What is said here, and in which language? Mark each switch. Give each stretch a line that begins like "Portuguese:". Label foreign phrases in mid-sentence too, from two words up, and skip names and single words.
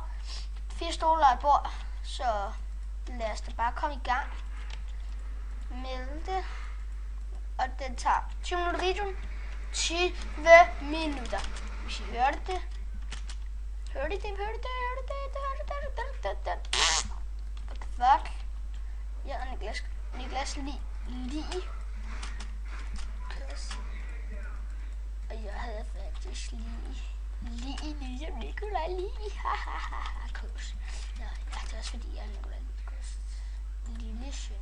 Danish: 4 stole og et bord, så lad os da bare komme i gang med det. Og den tager 20 minutter videoen. 20 minutter. Hvis I hørte det. Hørte I det? Hørte det?
English: What the fuck?
Danish: Jeg og Niklas lige. Og jeg havde faktisk lige ligesom Nikolaj lige. Hahaha. Kurs. Nå, ja, det er også fordi jeg er Nikolaj Niklas lille søn.